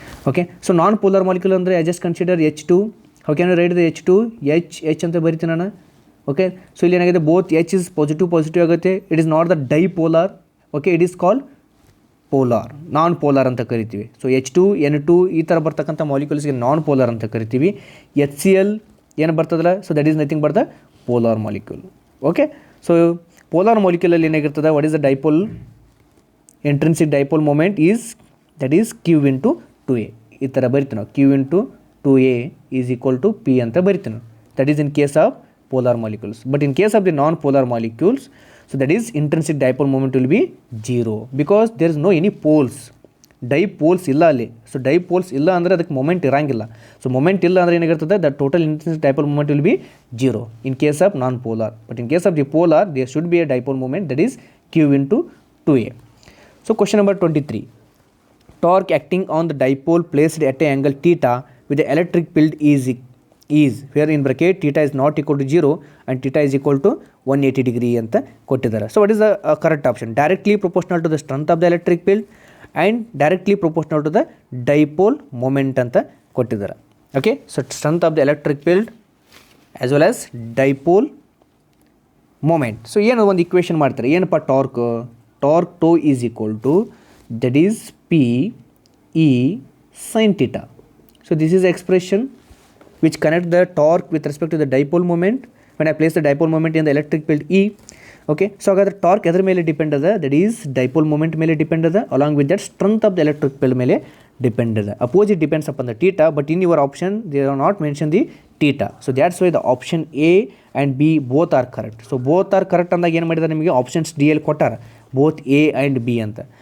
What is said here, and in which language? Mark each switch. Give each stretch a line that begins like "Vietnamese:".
English: Okay, so non-polar molecule ಅಂದರೆ I just consider H2. How can I write the H2?
Kannada: H ಅಂತ ಬರಿತೀನಿ ನಾನು.
English: Okay, so
Kannada: ಇಲ್ಲಿ ಏನಾಗಿದೆ
English: both H is positive ಆಗುತ್ತೆ. It is not the dipolar. Okay, it is called polar, non-polar
Kannada: ಅಂತ ಕರಿತೀವಿ. So H2, N2 ಈ ಥರ ಬರ್ತಕ್ಕಂಥ ಮಾಲಿಕ್ಯೂಲ್ಸ್ಗೆ ನಾನ್ ಪೋಲಾರ್ ಅಂತ ಕರಿತೀವಿ.
English: HCl
Kannada: ಏನು ಬರ್ತದಲ್ಲ,
English: So that is nothing but the polar molecule. Okay, so polar ಮಾಲಿಕ್ಯೂಲಲ್ಲಿ ಏನಾಗಿರ್ತದೆ, what is the dipole intrinsic dipole moment is that is q into 2a.
Kannada: ಈ ಥರ ಬರಿತೀವಿ ನಾವು, q into 2a is equal to p ಅಂತ ಬರಿತೀವಿ ನಾವು.
English: That is in case of polar molecules. But in case of the non polar molecules, so that is intrinsic dipole moment will be 0 because there is no any poles, dipoles
Kannada: ಇಲ್ಲ ಅಲ್ಲಿ. So dipoles ಇಲ್ಲ ಅಂದರೆ ಅದಕ್ಕೆ moment ಇರಂಗಿಲ್ಲ.
English: so moment
Kannada: ಇಲ್ಲ ಅಂದರೆ ಏನಾಗಿರ್ತದೆ,
English: The total intrinsic dipole moment will be 0 in case of non polar. But in case of the polar there should be a dipole moment, that is q into 2a. So question number 23, torque acting on the dipole placed at a angle theta with the electric field is where in bracket theta is not equal to 0 and theta is equal to 180 degree
Kannada: ಅಂತ ಕೊಟ್ಟಿದ್ದಾರೆ.
English: So what is the correct option? Directly proportional to the strength of the electric field and directly proportional to the dipole moment
Kannada: ಅಂತ ಕೊಟ್ಟಿದ್ದಾರೆ.
English: Okay, so strength of the electric field as well as dipole moment. So
Kannada: ಏನು ಒಂದು equation ಮಾಡ್ತಾರೆ, ಏನಪ್ಪ
English: Torque tau is equal to that is P E sine theta. So this is expression which connect the torque with respect to the dipole moment when I place the dipole moment in the electric field E.
Kannada: Okay, so ಹಾಗಾದ್ರೆ torque ಎದ್ರ ಮೇಲೆ depend ಅದ, that is dipole moment ಮೇಲೆ depend ಅದ, along with that strength of the electric field ಮೇಲೆ depend ಅದ.
English: Opposite depends upon the theta, but in your option they are not mention the theta. So that's why the option A and B both are correct. So both are correct
Kannada: ಅಂದಾಗ ಏನು ಮಾಡಿದ್ದಾರೆ, ನಿಮಗೆ
English: Options D L ಕೊಟ್ಟಾರ, both A and B ಅಂತ.